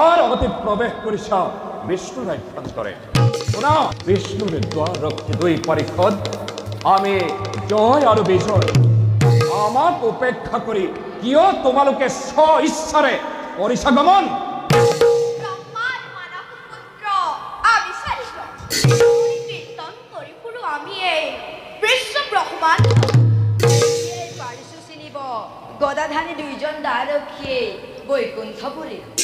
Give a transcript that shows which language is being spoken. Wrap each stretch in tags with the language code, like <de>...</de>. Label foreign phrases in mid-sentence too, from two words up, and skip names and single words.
<as>অতি প্রবেশ করিস বিষ্ণুর অভ্যন্তরে। শোনা, বিষ্ণুর দ্বার রক্ষে দুই পরিষদ, আমি জয় আর বিজয়। আমার উপেক্ষা করি কিয় তোমালোকে স্ব ঈশ্বরে পরিষাগমন। গদাধানী দুইজন দ্বারক্ষী বৈকুণ্ঠপুরী।</as>